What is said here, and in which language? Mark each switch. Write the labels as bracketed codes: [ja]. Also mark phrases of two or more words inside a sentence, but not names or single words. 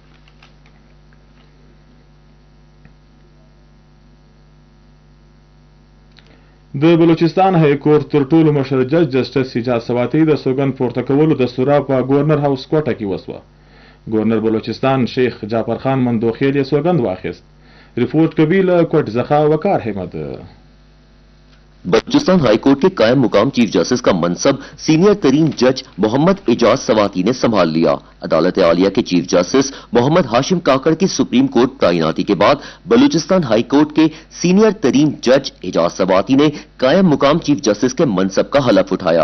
[ps] د بلوچستان های کورټ تر ټولو مشر جج جسټس حجاز سواتی د سوګند پورته کولو دستوره په ګورنر هاوس کوټه کې وسوه. ګورنر بلوچستان شیخ جعفر خان مندوخیل یې سوګند واخیست. [ur] رپورٹ قبیل کوٹ جکھا وقار احمد. بلوچستان ہائی کورٹ کے قائم مقام [en] chief justice [ur] کا منصب سینیئر ترین جج محمد اعجاز سواتی نے سنبھال لیا. عدالت عالیہ کے [en] chief justice [ur] محمد ہاشم کاکڑ کی سپریم کورٹ تعیناتی کے بعد بلوچستان ہائی کورٹ کے سینیئر ترین جج اعجاز سواتی نے قائم مقام [en] chief justice [ur] کے منصب کا حلف اٹھایا.